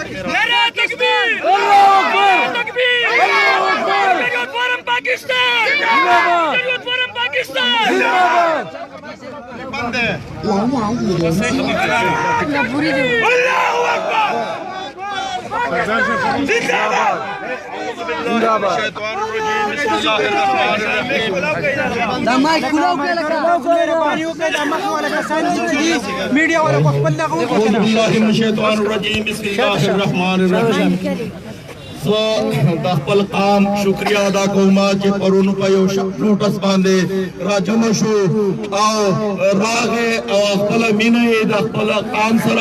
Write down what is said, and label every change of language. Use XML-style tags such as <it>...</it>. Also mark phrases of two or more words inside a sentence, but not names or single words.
<ur>نعرہ تکبیر نعرہ تکبیر شریعت فورم پاکستان شریعت فورم پاکستان بند ہے</ur> <ar>اللہ اکبر</ar> <ur>زندہ باد</ur> <ps>میډیا والا په خپل دغه خپل قام شکریہ ادا کوم چې پرونو په یو نوټس باندې راجمع شو او راغه او خپل مینه د خپل قام سره</ps>